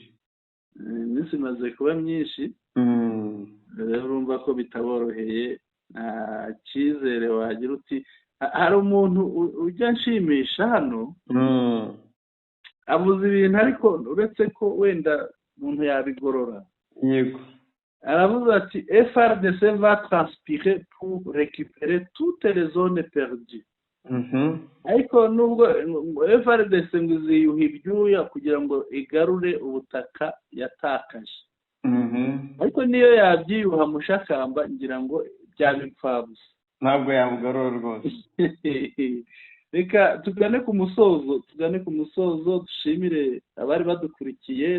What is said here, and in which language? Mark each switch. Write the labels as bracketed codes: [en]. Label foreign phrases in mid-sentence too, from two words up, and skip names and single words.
[rw] Iminsi imaze kuba myinshi. Rero urumva ko bitaboroheye, nta cyizere wagira uti hari umuntu ujya nshimisha hano avuze ibintu ariko uretse ko wenda umuntu yabigorora. Yego aravuze ati [fr] FRDC va transpirer pour récupérer toutes les zones perdues. [rw] ariko nubwo FRDC ngo iziyuha ibyuya kugira ngo igarure ubutaka yatakaje. ariko niyo yabyiyuha Mushakamba ngira ngo byabipfabusa, ntabwo yabugarura rwose. reka tugane ku musozo dushimire abari badukurikiye.